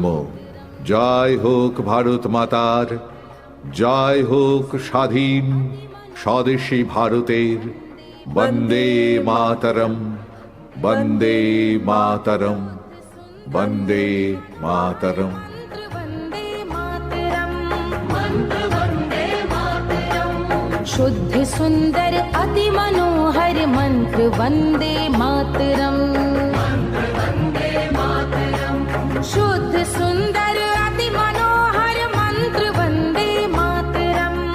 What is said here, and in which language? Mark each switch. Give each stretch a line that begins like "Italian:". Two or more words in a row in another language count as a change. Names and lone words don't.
Bangla: জয় হোক ভারত মাতার, জয় হোক স্বাধীন স্বদেশী ভারতের। বন্দে মাতরম, বন্দে মাতরম, বন্দে মাতরম।
Hindi: शुद्ध सुंदर अति मनोहर मंत्र वंदे मातरम। शुद्ध सुंदर अति मनोहर मंत्र वंदे मातरम।